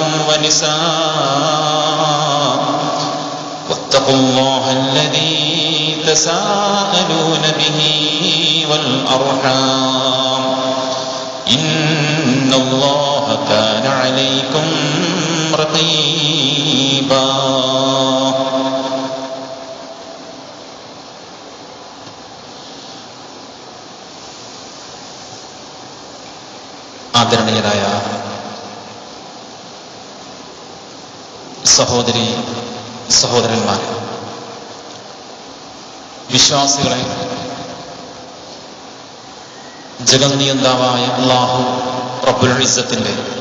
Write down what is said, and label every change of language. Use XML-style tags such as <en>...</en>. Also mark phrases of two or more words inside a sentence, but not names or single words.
<ar>ونساء، واتقوا الله الذي تساءلون به والأرحام إن الله كان عليكم رقيبا.</ar> <ml>ആദരണീയരായ സഹോദരി സഹോദരന്മാരെ, വിശ്വാസികളെ, ജഗന്നിയന്താവായ അല്ലാഹു</ml> <ar>رب العزة</ar>